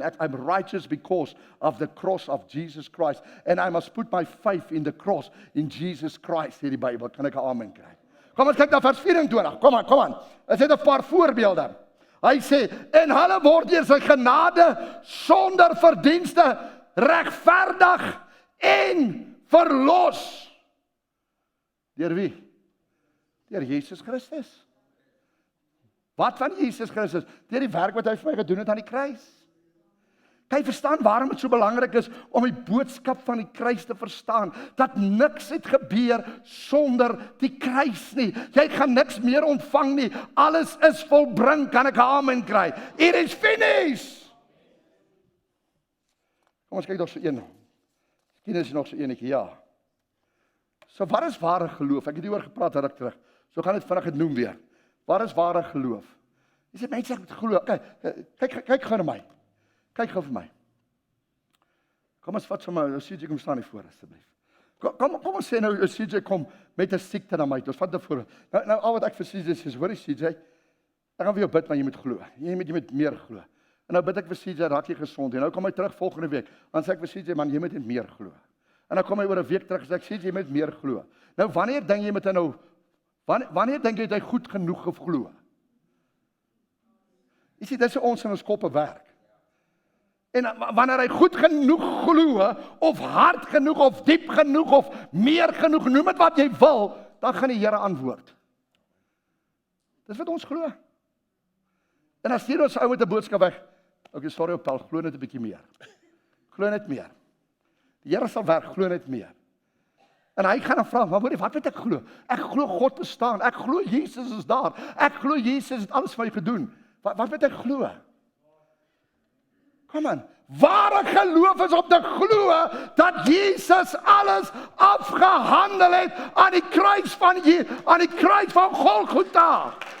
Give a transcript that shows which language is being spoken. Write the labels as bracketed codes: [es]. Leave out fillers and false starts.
[en] I'm righteous because of the cross of Jesus Christ. And I must put my faith in the cross, in Jesus Christ, [af] sê die Bybel. Kan ek 'n amen kry? Kom ons kyk na vers 24. Kom aan. Dit is 'n paar voorbeelde. Hy sê, en hulle word deur sy genade sonder verdienste regverdig en verlos. Deur wie? Deur Jesus Christus. Wat van Jesus Christus? Deur die werk wat hy vir my gedoen het aan die kruis. Kan jy verstaan waarom dit so belangrik is om die boodskap van die kruis te verstaan? Dat niks het gebeur sonder die kruis nie. Jy gaan niks meer ontvang nie. Alles is volbring, kan ek 'n amen kry. [en] It is finished. [af] Kom ons kyk nog so een. Miskien is nog so enetjie, ja. So wat is ware geloof? Ek het hieroor gepraat ruk terug. So gaan dit vinnig noem weer. Wat is ware geloof? Jy sê mense ek moet glo. Kyk gou na my. Kyk gou vir my. Kom ons vat sommer, CJ kom staan hier voor asseblief. Kom ons sê nou CJ kom met 'n siekte na my. Ons vat dit voor. Nou al wat ek vir CJ sê, hoor jy CJ? Ek gaan vir jou bid, maar jy moet glo. Jy moet meer glo. En nou bid ek vir CJ, raak jy gesond. En nou kom hy terug volgende week. Dan sê ek vir CJ, man, jy moet net meer glo. En dan kom hy oor 'n week terug en sê ek CJ, jy moet meer glo. Nou wanneer dink jy met hy nou wanneer dink jy hy goed genoeg geglo? Jy sien dis ons in ons koppe werk. En wanneer hy goed genoeg glo, of hard genoeg, of diep genoeg, of meer genoeg, noem dit wat jy wil, dan gaan die Here antwoord. Dis wat ons glo. En dan stuur ons ou met 'n boodskap weg. Okay, sorry op Paul, glo net 'n bietjie meer. Glo net meer. Die Here sal werk, glo net meer. En hy gaan dan vra, maar hoor, wat moet ek glo? Ek glo God bestaan. Ek glo Jesus is daar. Ek glo Jesus het alles vir my gedoen. Wat moet ek glo? Kom aan. Ware geloof is om te glo dat Jesus alles afgehandel het aan die kruis van Golgotha.